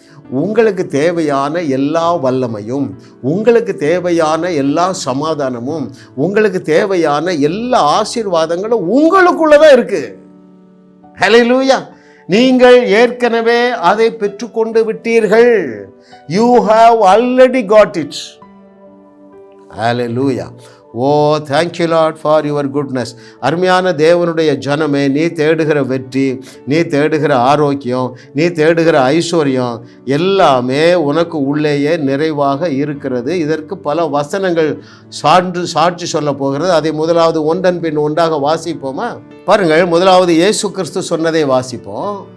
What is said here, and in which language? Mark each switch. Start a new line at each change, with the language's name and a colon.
Tamil: உங்களுக்கு தேவையான எல்லா வல்லமையும், உங்களுக்கு தேவையான எல்லா சமாதானமும், உங்களுக்கு தேவையான எல்லா ஆசீர்வாதங்களும் உங்களுக்குள்ளதான் இருக்கு. ஹல்லேலூயா. நீங்கள் ஏற்கனவே அதை பெற்றுக்கொண்டு விட்டீர்கள்.
English: You have already got it. Hallelujah. Oh thank you Lord for your goodness.
Tamil: அருமையான தேவனுடைய ஜனமே, நீ தேடுகிற வெற்றி, நீ தேடுகிற ஆரோக்கியம், நீ தேடுகிற ஐஸ்வர்யம் எல்லாமே உனக்கு உள்ளேயே நிறைவாக இருக்கிறது. இதற்கு பல வசனங்கள் சாட்சி சொல்ல போகிறது. அதை முதலாவது ஒன்றன் பின் ஒன்றாக வாசிப்போமா? பாருங்கள், முதலாவது இயேசு கிறிஸ்து சொன்னதை வாசிப்போம்.